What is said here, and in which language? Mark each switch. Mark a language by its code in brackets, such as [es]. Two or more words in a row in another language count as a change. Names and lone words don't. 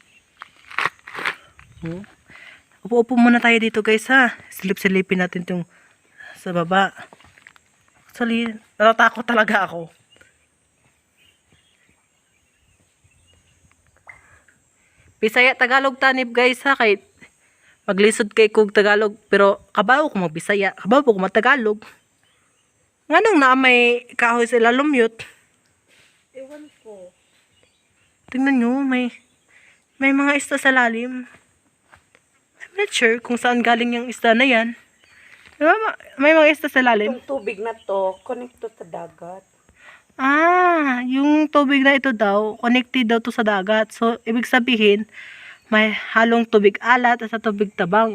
[tl] Upo-upo muna tayo dito guys ha. Silip-silipin natin itong sa baba. Actually, natatakot talaga ako. Bisaya Tagalog tanib guys ha. [ceb] Kahit maglisod kay kog Tagalog pero kabaw ko magbisaya, kabaw ko magtagalog. Nganong na may kahoy sa ilalom yut? [tl] Ewan ko. Tingnan nyo, may mga isda sa lalim. [en] I'm not sure [tl] kung saan galing yung isda na yan. Diba, may mga isda sa lalim? Yung tubig na to, connected sa dagat. Yung tubig na ito daw, connected daw to sa dagat. So, ibig sabihin, may halong tubig alat at sa tubig tabang.